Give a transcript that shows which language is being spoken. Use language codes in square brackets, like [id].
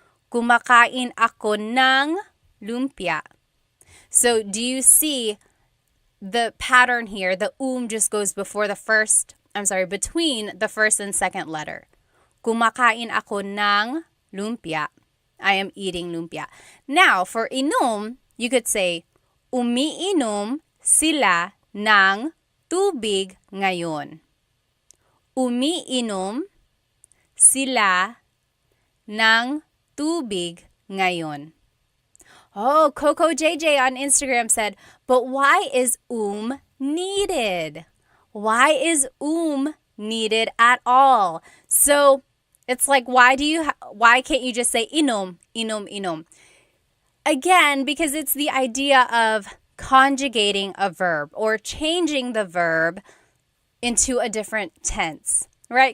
[tl] Kumakain ako ng lumpia. So, do you see [en] the pattern here, the just goes between the first and second letter. [tl] Kumakain ako ng lumpia. I am eating lumpia. [en] Now, for inom, you could say, umiinom sila ng tubig ngayon. [tl] Umiinom sila ng tubig ngayon. [en] Oh, Coco JJ on Instagram said, but why is needed? Why is needed at all? So it's like, why can't you just say inom, inom, inom? Again, because it's the idea of conjugating a verb or changing the verb into a different tense, right?